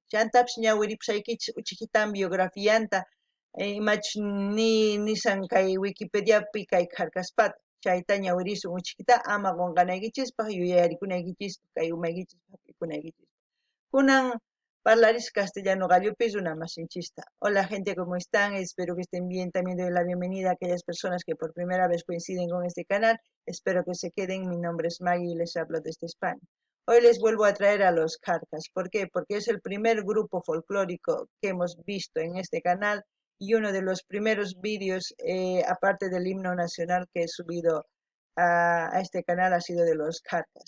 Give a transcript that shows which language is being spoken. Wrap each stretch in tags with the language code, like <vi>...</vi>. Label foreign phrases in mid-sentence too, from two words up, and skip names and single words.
<qu>Chantapish ñawiripusaykichis uchikitan biografianta imachus nisan kay Wikipediapi kay Carcaspata chayta ñawirisun uchikita ama qunqanaykichispaq yuyarikunaykichispaq kay umaykichispaq hap'ikunaykichispaq. Kunan parlaris castellano gallopis una masinchista.</qu> <es>Hola gente, ¿cómo están? Espero que estén bien. También doy la bienvenida a aquellas personas que por primera vez coinciden con este canal. Espero que se queden. Mi nombre es Maggie y les hablo desde España. Hoy les vuelvo a traer a los Carcas. ¿Por qué? Porque es el primer grupo folclórico que hemos visto en este canal y uno de los primeros vídeos, aparte del himno nacional que he subido a este canal, ha sido de los Carcas.</es>